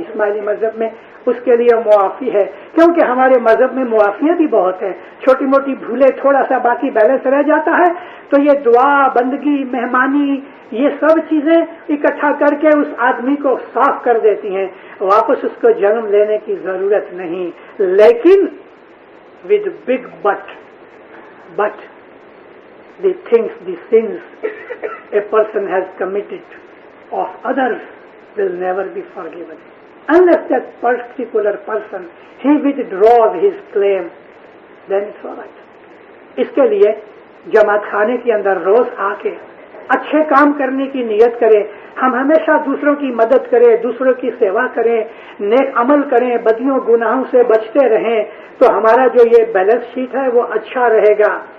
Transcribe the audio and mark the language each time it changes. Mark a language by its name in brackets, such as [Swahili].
[Urdu] اسماعیلی مذہب میں اس کے لیے معافی ہے, کیونکہ ہمارے مذہب میں معافیاں بھی بہت ہیں. چھوٹی موٹی بھولے, تھوڑا سا باقی بیلنس رہ جاتا ہے, تو یہ دعا, بندگی, مہمانی, یہ سب چیزیں اکٹھا کر کے اس آدمی کو صاف کر دیتی ہیں. واپس اس کو جنم لینے کی ضرورت نہیں. لیکن [English] with big but the sins a person has committed of others will never be forgiven unless that particular person he withdraws his claim, then it's all right. [Urdu] اس کے لیے جماعت خانے کے اندر روز آ کے اچھے کام کرنے کی نیت کریں. ہم ہمیشہ دوسروں کی مدد کریں, دوسروں کی سیوا کریں, نیک عمل کریں, بدیوں گناہوں سے بچتے رہیں, تو ہمارا جو یہ بیلنس شیٹ ہے وہ اچھا رہے گا.